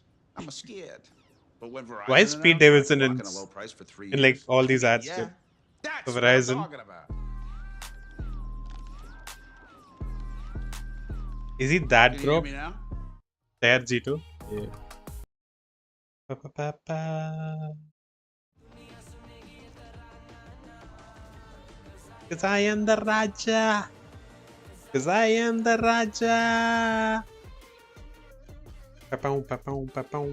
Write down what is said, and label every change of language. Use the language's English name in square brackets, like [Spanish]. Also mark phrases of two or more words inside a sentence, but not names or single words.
[English] I'm scared. But when Verizon Why is Pete Davidson in a low price for 3 like years, all these ads? yeah, Dude? that's For what I'm Verizon. talking about. Is he that Can you broke? hear me now? There, G2. Yeah. Pa-pa-pa-pa. Cause I am the Raja. Cause I am the Raja. Pa-pow, pa-pow, pa-pow.